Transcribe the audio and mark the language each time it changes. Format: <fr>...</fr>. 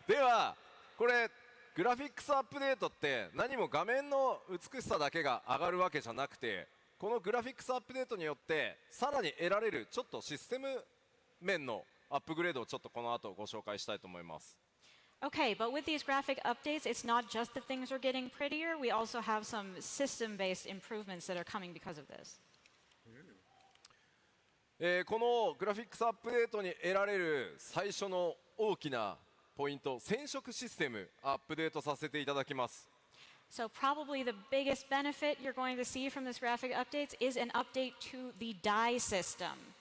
<ja>ではこれグラフィックスアップデートって何も画面の美しさだけが上がるわけじゃなくて、このグラフィックスアップデートによってさらに得られるちょっとシステム面のアップグレードをちょっとこの後ご紹介したいと思います。</ja> <en>Okay, but with these graphic updates, it's not just that things are getting prettier. We also have some system-based improvements that are coming because of this.</en> <ja>このグラフィックスアップデートに得られる最初の大きなポイント、染色システムアップデートさせていただきます。</ja> <en>So probably the biggest benefit you're going to see from this graphic updates is an update to the dye system.</en>